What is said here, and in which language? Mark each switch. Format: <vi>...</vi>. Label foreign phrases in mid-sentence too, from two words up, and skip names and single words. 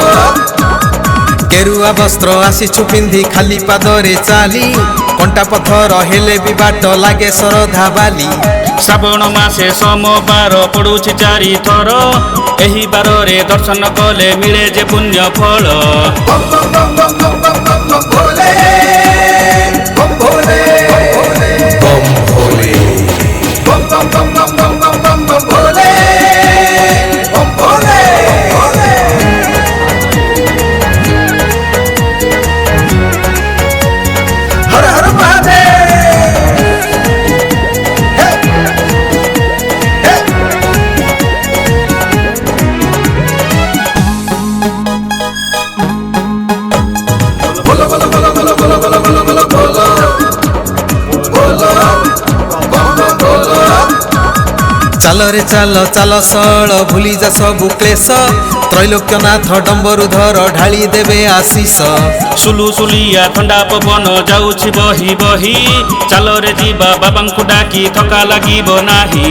<or>କେରୁଆ ବସ୍ତ୍ର ଆସିଛୁ ପିନ୍ଧି ଖାଲି ପାଦରେ ଚାଲି କଣ୍ଟା ପଥର ହେଲେ ବି ବାଟ ଲାଗେ ଶରଧା ବାଲି ଶ୍ରାବଣ ମାସେ ସୋମବାର ପଡୁଛି 4 ଥର ଏହି ବାରରେ ଦର୍ଶନ କଲେ ମିଳେ ଯେ ପୁଣ୍ୟ ଫଳ</or> <hi>बम बम बम बम बम बम बम बम भोले बम भोले बम भोले बम बम बम बम बम बम बम बम भोले बम भोले हर हर महादेव बोलो बोलो बोलो बोलो बोलो बोलो बोलो बोलो बोलो बोलो बम बम बोलो</hi> <or>ଚାଲରେ ଚାଲ ଚାଲ ସଳ ଭୁଲି ଯା ସବୁ କ୍ଲେଶ ତ୍ରୈଲୋକ୍ୟନାଥ ଡମ୍ବରୁଧର ଢାଳି ଦେବେ ଆଶିଷ ସୁଲୁସୁଲିଆ ଥଣ୍ଡା ପବନ ଯାଉଛି ବହି ବହି ଚାଲରେ ଯିବା ବାବାଙ୍କୁ ଡାକି ଥକା ଲାଗିବ ନାହିଁ</or>